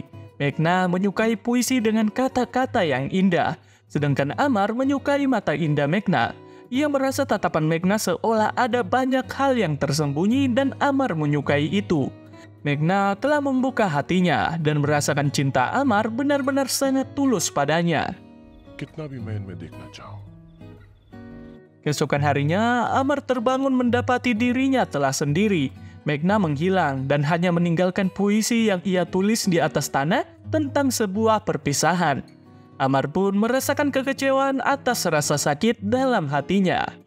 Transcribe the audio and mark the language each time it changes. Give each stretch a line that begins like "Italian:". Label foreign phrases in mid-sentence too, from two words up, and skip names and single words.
Indonesian: Meghna menyukai puisi dengan kata-kata yang indah, sedangkan Amar menyukai mata indah Meghna. Ia merasa tatapan Meghna seolah ada banyak hal yang tersembunyi dan Amar menyukai itu. Meghna telah membuka hatinya dan merasakan cinta Amar benar-benar sangat tulus padanya.
Hindi: कितना भी मैं इनमें देखना चाहूं।
Indonesian: Keesokan harinya, Amar terbangun mendapati dirinya telah sendiri. Meghna menghilang dan hanya meninggalkan puisi yang ia tulis di atas tanah tentang sebuah perpisahan. Amar pun merasakan kekecewaan atas rasa sakit dalam hatinya.